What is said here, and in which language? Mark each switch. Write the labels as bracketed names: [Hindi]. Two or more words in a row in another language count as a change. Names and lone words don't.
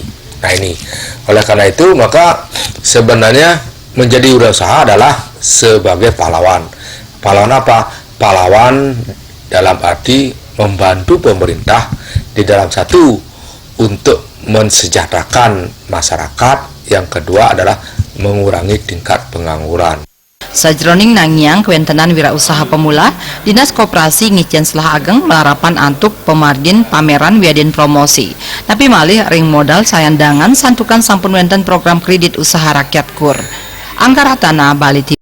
[Indonesian] Nah ini, oleh karena itu maka sebenarnya menjadi wirausaha adalah sebagai pahlawan. Pahlawan apa? Pahlawan dalam arti membantu pemerintah di dalam satu untuk mensejahterakan masyarakat, yang kedua adalah mengurangi tingkat pengangguran. [Balinese] Sajroning nangyang kewentenan wirausaha pemula, Dinas Koperasi ngicen selah ageng melarapan antuk pemardin pameran wiadin promosi. Tapi malih ring modal sayandangan santukan sampun wenten program kredit usaha rakyat KUR. Anggaratana Bali